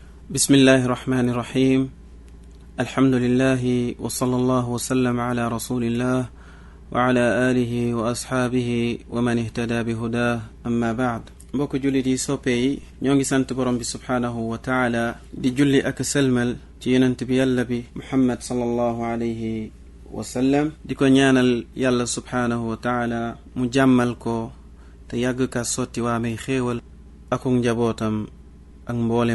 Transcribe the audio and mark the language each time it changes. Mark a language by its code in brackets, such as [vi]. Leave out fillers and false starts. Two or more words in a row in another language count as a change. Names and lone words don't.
[ar] بسم الله الرحمن الرحيم الحمد لله وصلى الله وسلم على رسول الله وعلى آله وأصحابه ومن اهتدى بهداه أما بعد [wo] mbokk jullit yi soppe yi ñoo ngi sant borom bi [ar] سبحانه وتعالى [wo] di julli ak selmal ci yonent bi yàlla bi Muhammad [ar] صلى الله عليه وسلم [wo] di ko ñaanal yàlla [ar] سبحانه وتعالى [wo] mu jàmmal ko te yàgg ka sotti waa may xéewal akuk njabootam ak mboolem